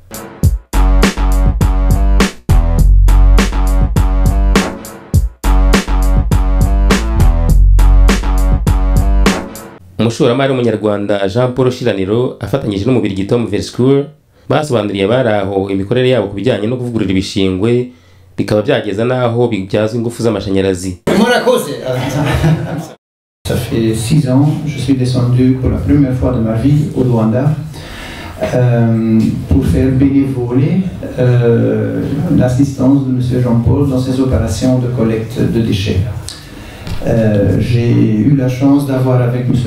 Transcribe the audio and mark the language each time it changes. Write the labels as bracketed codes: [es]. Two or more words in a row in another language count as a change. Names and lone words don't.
[rw] Umushoramari w'umunyarwanda Jean Paul Shiraniro afatanyije n'umubirigi Tom Verscour basobanuriye abari aho imikorere yabo ku bijyanye no kuvugurura ibishingwe bikaba byageza n'aho bibyazwa ingufu z'amashanyarazi. [fr] Ça fait 6 ans, je suis descendu pour la première fois de ma vie au Rwanda pour faire bénévoler l'assistance de M. Jean-Paul dans ses opérations de collecte de déchets. J'ai eu la chance d'avoir avec M.